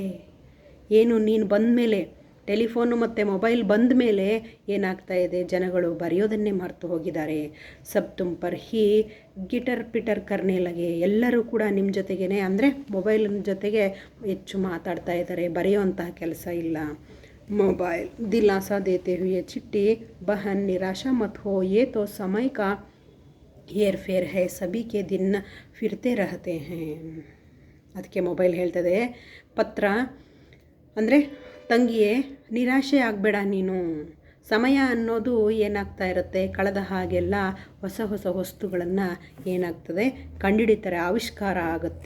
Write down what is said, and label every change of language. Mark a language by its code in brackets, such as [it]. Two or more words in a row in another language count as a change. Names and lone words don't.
[kn] ಏನು ನೀನು ಬಂದ ಮೇಲೆ, ಟೆಲಿಫೋನು ಮತ್ತು ಮೊಬೈಲ್ ಬಂದ ಮೇಲೆ ಏನಾಗ್ತಾ ಇದೆ, ಜನಗಳು ಬರೆಯೋದನ್ನೇ ಮರೆತು ಹೋಗಿದ್ದಾರೆ. [hi] सब तुम पर ही गिटर पिटर करने लगे. [kn] ಎಲ್ಲರೂ ಕೂಡ ನಿಮ್ಮ ಜೊತೆಗೇ ಅಂದರೆ ಮೊಬೈಲಿನ ಜೊತೆಗೆ ಹೆಚ್ಚು ಮಾತಾಡ್ತಾ ಇದ್ದಾರೆ, ಬರೆಯೋವಂತಹ ಕೆಲಸ ಇಲ್ಲ. [hi] मोबाइल. दिलासा देते हुए चिट्टी, बहन निराशा मत हो, ये तो समय का हेर फेर है, सभी के दिन फिरते रहते हैं. [kn] ಅದಕ್ಕೆ ಮೊಬೈಲ್ ಹೇಳ್ತದೆ, ಪತ್ರ ಅಂದರೆ ತಂಗಿಯೇ, ನಿರಾಶೆ ಆಗಬೇಡ ನೀನು, ಸಮಯ ಅನ್ನೋದು ಏನಾಗ್ತಾ ಇರುತ್ತೆ, ಕಳೆದ ಹಾಗೆಲ್ಲ ಹೊಸ ಹೊಸ ವಸ್ತುಗಳನ್ನು ಏನಾಗ್ತದೆ ಕಂಡುಹಿಡಿತಾರೆ, ಆವಿಷ್ಕಾರ ಆಗುತ್ತೆ.